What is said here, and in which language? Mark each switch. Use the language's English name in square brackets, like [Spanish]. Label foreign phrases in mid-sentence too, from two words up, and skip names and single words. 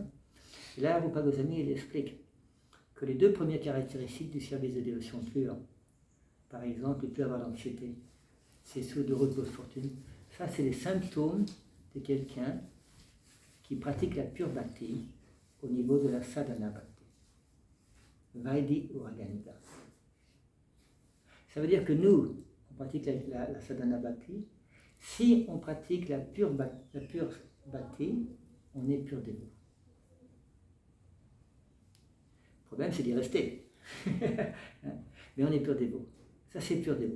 [French] Et là, Rupa Goswami, il explique que les 2 premières caractéristiques du service de dévotion pure, par exemple, ne plus avoir d'anxiété, c'est ceux de repos de fortune, ça c'est les symptômes de quelqu'un qui pratique la pure bhakti au niveau de la [Sanskrit] sadhana bhakti. Vaidhi ou Raganita. [French] Ça veut dire que nous, on pratique la [Sanskrit] sadhana bhakti. [French] Si on pratique la pure bhakti, on est pur dévot. Le problème, c'est d'y rester. Mais on est pur dévot. Ça, c'est pur dévot.